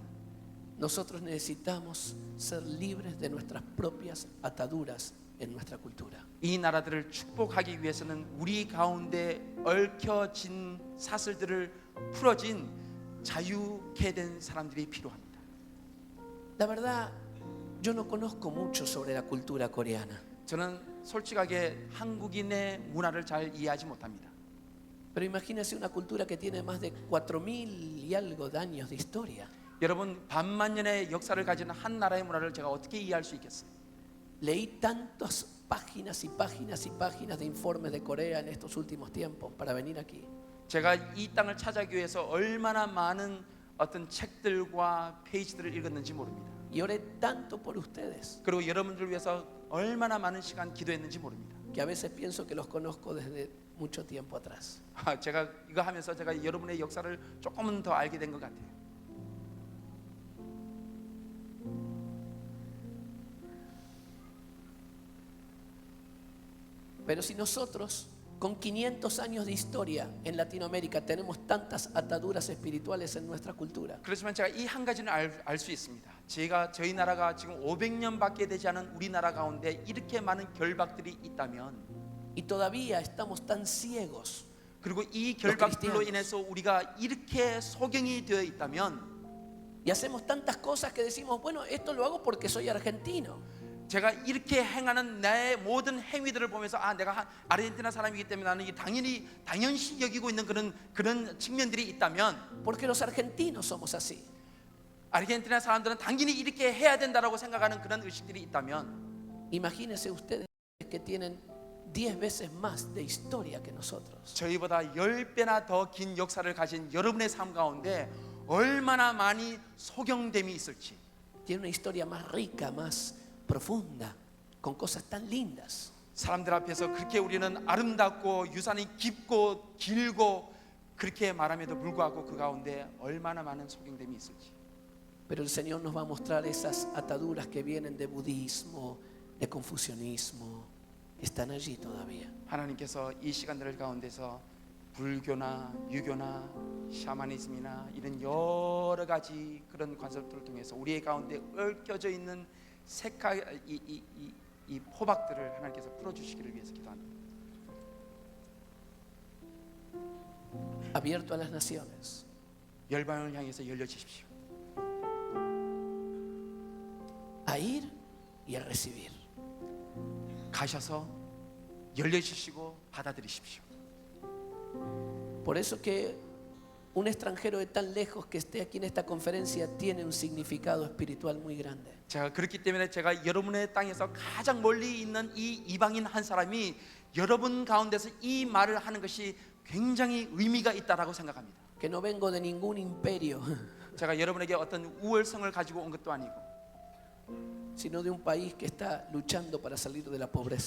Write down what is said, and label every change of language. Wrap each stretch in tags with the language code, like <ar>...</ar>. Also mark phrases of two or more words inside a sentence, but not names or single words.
<es>nosotros necesitamos ser libres de nuestras propias ataduras en nuestra cultura.</es> <ko>이 나라들을 축복하기 위해서는 우리 가운데 얽혀진 사슬들을 풀어진 자유케 된 사람들이 필요합니다.</ko> <es>La verdad, yo no conozco mucho sobre la cultura coreana,</es> <ko>저는 솔직하게 한국인의 문화를 잘 이해하지 못합니다.</ko> <es>pero imagínense una cultura que tiene más de 4.000 y algo de años de historia.</es> <ko>여러분, 반만 년의 역사를 가진 한 나라의 문화를 제가 어떻게 이해할 수 있겠어요?</ko> <es>Leí tantas páginas y páginas y páginas de informes de Corea en estos últimos tiempos para venir aquí.</es> <ko>제가 이 땅을 찾아가기 위해서 얼마나 많은 어떤 책들과 페이지들을 읽었는지 모릅니다.</ko> <es>Y oré tanto por ustedes</es> <ko>그리고 여러분들을 위해서 얼마나 많은 시간 기도했는지 모릅니다.</ko> <es>que a veces pienso que los conozco desde mucho tiempo atrás.</es> <ko>제가 이거 하면서 제가 여러분의 역사를 조금은 더 알게 된 것 같아요.</ko> <es>Pero si nosotros, con 500 años de historia en Latinoamérica, tenemos tantas ataduras espirituales en nuestra cultura,</es> <ko>그렇지만 제가 이 한 가지는 알 수 있습니다. 저희 나라가 지금 500년밖에 되지 않은 우리나라 가운데 이렇게 많은 결박들이 있다면,</ko> <es>y todavía estamos tan ciegos,</es> <ko>그리고 이 결박들로 인해서 우리가 이렇게 소경이 되어 있다면,</ko> <es>y hacemos tantas cosas que decimos, bueno, esto lo hago porque soy argentino.</es> <ko>제가 이렇게 행하는 나의 모든 행위들을 보면서 내가 아르헨티나 사람이기 때문에 나는 당연시 여기고 있는 그런 측면들이 있다면,</ko> <es>Porque los argentinos somos así.</es> <ko>아르헨티나 사람들은 당연히 이렇게 해야 된다라고 생각하는 그런 의식들이 있다면,</ko> <es>Imagínense ustedes que tienen 10 veces más de historia que nosotros.</es> <ko>저희보다 10배나 더 긴 역사를 가진 여러분의 삶 가운데 얼마나 많이 소경됨이 있을지.</ko> <es>Tiene una historia más rica, más profunda, con cosas tan lindas.</es> <ko>사람들 앞에서 그렇게 우리는 아름답고 유산이 깊고 길고 그렇게 말함에도 불구하고 그 가운데 얼마나 많은 소경됨이 있을지.</ko> <es>Pero el Señor nos va a mostrar esas ataduras que vienen de budismo, de confucianismo, que están allí todavía.</es> <ko>하나님께서 이 시간들 가운데서 불교나 유교나 샤머니즘이나 이런 여러 가지 그런 관습들을 통해서 우리의 가운데 얽혀져 있는 색깔 이 포박들을 하나님께서 풀어주시기를 위해서 기도합니다.</ko> <es>Abierto a las naciones.</es> <ko>열방을 향해서 열려주십시오.</ko> <es>A ir y a recibir.</es> <ko>가셔서 열려주시고 받아들이십시오.</ko> <es>Por eso que un extranjero de tan lejos que esté aquí en esta conferencia tiene un significado espiritual muy grande.</es> <ko>제가 그렇기 때문에 제가 여러분의 땅에서 가장 멀리 있는 이 이방인 한 사람이 여러분 가운데서 이 말을 하는 것이 굉장히 의미가 있다라고 생각합니다.</ko> <es>Que no vengo de ningún imperio,</es> <ko>제가 여러분에게 어떤 우월성을 가지고 온 것도 아니고</ko> <es>sino de un país que está luchando para salir de la pobreza.</es>